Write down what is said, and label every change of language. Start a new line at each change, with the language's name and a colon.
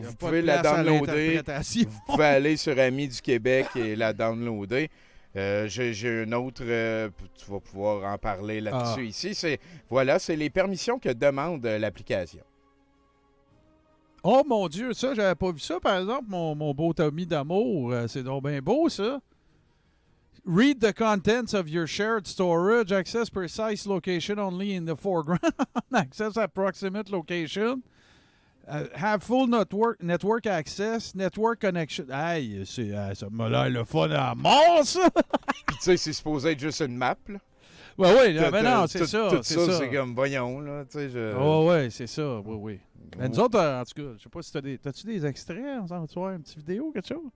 French: que vous pouvez la downloader. Vous pouvez aller sur Amis du Québec et la downloader. J'ai une autre, tu vas pouvoir en parler là-dessus ici. C'est les permissions que demande l'application. Oh mon Dieu, ça, j'avais pas vu ça, par exemple, mon beau Tommy d'amour. C'est donc bien beau, ça.
English: Read the contents of your shared storage. Access precise location only in the foreground. Access approximate location. Have full network access. Network connection.
French: Hey, ça m'a l'air le fun à mort, ça! Puis tu sais, c'est supposé être juste une map, là. Ouais, oui, Tout, ben non, c'est ça. Tout c'est ça. c'est comme, voyons, là, tu sais, je... Oh, ouais, c'est ça. Oui, oui. Mais nous autres, en tout cas, je sais pas si t'as-tu des extraits? On s'en va une petite vidéo, quelque chose?